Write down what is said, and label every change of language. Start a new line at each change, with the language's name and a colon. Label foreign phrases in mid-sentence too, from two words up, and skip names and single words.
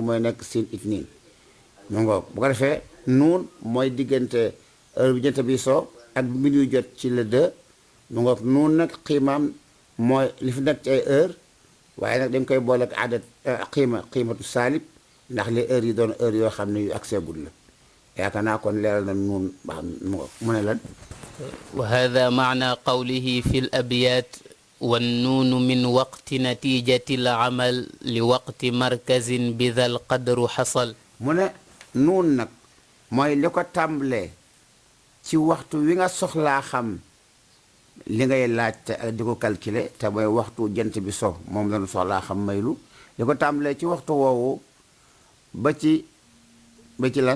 Wolof: mooy nekk siin itniin mu ngoog bu ko defee nuun mooy diggante heure bi jant bi soo ak bi minuit jot ci le 2 mu ngoog nuun nag xiimaam mooy li fi nekk ci ay heure waaye nag dañ koy boole ak adat
Arabic: قيمة السالب
Wolof: ndax li heure yi doon heure yoo xam ne yu accès gud la yaakaar naa kon leeral na nuun ba xam mu ne lan
Arabic: وهذا معنى قوله في الأبيات والنون من وقت نتيجة العمل لوقت مركز بذا القدر حصل
Wolof: mu ne nuun nag mooy li ko tàmbalee ci waxtu wi nga soxlaa xam li ngay laajte ak di ko calculer te mooy waxtu jant bi so moom lañu soxlaa xam maylu li ko tàmbalee ci waxtu woowu ba ci lan